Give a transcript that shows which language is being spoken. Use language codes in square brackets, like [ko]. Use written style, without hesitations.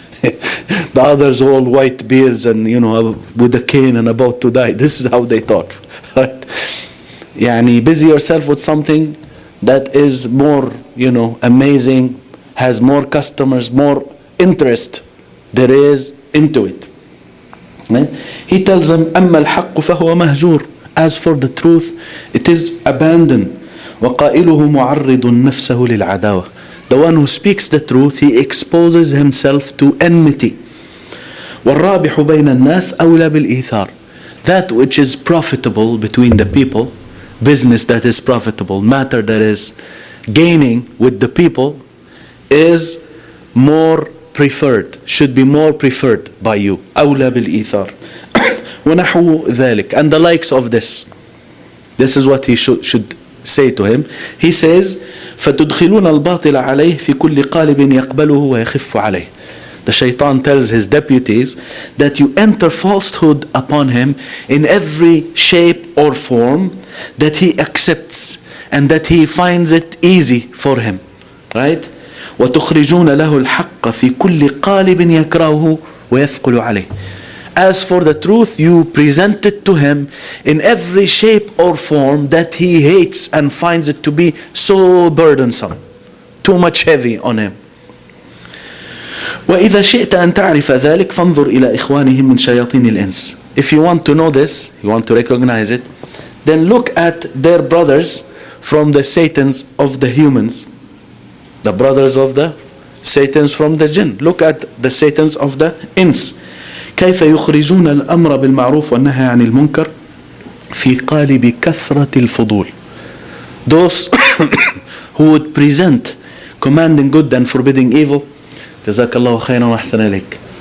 [en] The others all white beards and, with a cane and about to die. This is how they talk. Right? Busy yourself with something that is more, amazing, has more customers, more interest there is into it. Right? He tells them, [ar] أَمَّا الْحَقُّ فَهُوَ مَهْجُورٌ. [en] As for the truth, it is abandoned. [ar] وَقَائِلُهُ مُعَرِّضٌ نَفْسَهُ لِلْعَدَاوَةِ. [en] The one who speaks the truth, he exposes himself to enmity. [ar] وَالرَّابِحُ بَيْنَ النَّاسِ أَوْلَى بِالْإِيثَارِ. [en] That which is profitable between the people, business that is profitable, matter that is gaining with the people, is more preferred, should be more preferred by you. [ar] أَوْلَى بِالْإِيثَارِ. وَنَحْوُ ذَلِكَ. [en] And the likes of this. This is what he should say to him. He says, [ar] فَتُدْخِلُونَ الْبَاطِلَ عَلَيْهِ فِي كُلِّ قَالِبٍ يَقْبَلُهُ وَيَخِفُّ عَلَيْهِ. [en] The shaitan tells his deputies that you enter falsehood upon him in every shape or form that he accepts and that he finds it easy for him. Right? [ar] وَتُخْرِجُونَ لَهُ الْحَقَّ فِي كُلِّ قَالِبٍ يَكْرَهُ وَيَثْقُلُ عَلَيْهِ. [en] As for the truth, you present it to him in every shape or form that he hates and finds it to be so burdensome, too much heavy on him. [ar] وَإِذَا شِئْتَ أَن تَعْرِفَ ذَلِكَ فَانظُرْ إِلَى إِخْوَانِهِمْ مِنْ شَيَاطِينِ الْإِنسِ. [en] If you want to know this, you want to recognize it, then look at their brothers from the Satans of the humans. The brothers of the Satans from the jinn. Look at the Satans of the ins. [ar] كيف يخرجون الأمر بالمعروف والنهي عن المنكر في قالب كثرة الفضول. [en] Those who would present commanding good and forbidding evil. [ar] جزاك الله خيرا وأحسن إليك.